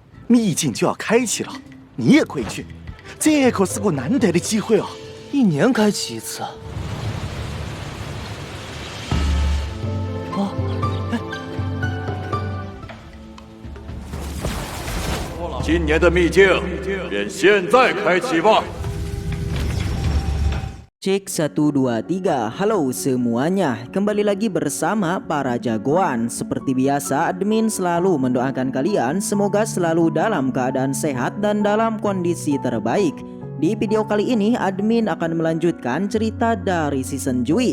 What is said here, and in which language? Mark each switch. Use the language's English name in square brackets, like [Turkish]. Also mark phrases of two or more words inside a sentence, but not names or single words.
[Chinese] 秘境就要开启了，你也快去，这可是个难得的机会啊！1年开启一次。今年的秘境便现在开启吧。 [Indonesian] Cek 1 2 3, halo semuanya, kembali lagi bersama para jagoan. Seperti biasa, admin selalu mendoakan kalian semoga selalu dalam keadaan sehat dan dalam kondisi terbaik. Di video kali ini, admin akan melanjutkan cerita dari season Jui.